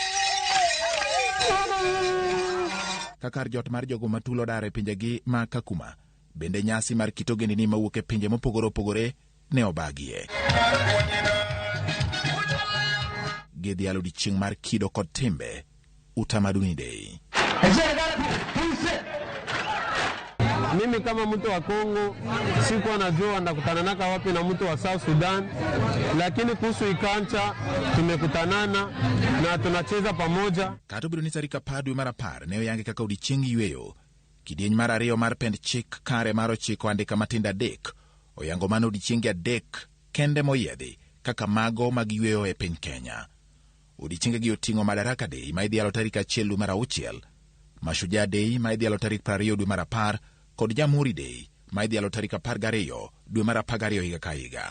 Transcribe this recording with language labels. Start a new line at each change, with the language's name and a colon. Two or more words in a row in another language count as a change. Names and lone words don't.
Luo (Kenya and Tanzania): Kakar jot mar jogo matulo dare pinjegi ma Kakuma, bende nyasi mar kit ogendini mawuok e pinje mopogore opogore ne obagie. Gidhialo odiechieng mar kido kod timbe, Utamaduni Day.
Swahili: Mimi kama mtu wa Kongo sikuwa najua ndakutananaka wapi na mtu wa South Sudan, lakini kuhusu ikancha tumekutanana na tunacheza pamoja.
Luo (Kenya and Tanzania): Kata obedo ni tarik 10 dwe mar 10 ne oyange kaka odiechieng yweyo, kidieny mar 2 mar pend chik kare mar 9 andika matindo 3 oyango mano odiechienge 3 kende moyiedhi kaka mago mag yweyo e piny Kenya. Odiechiengegi oting'o Madaraka Day ma idhialo tarik 1 dwe mar 6, Mashujaa Day ma idhialo tarik 20 dwe mar 10 kod Jamhuri Day ma idhialo tarik 12 dwe mar 12 higa ka higa.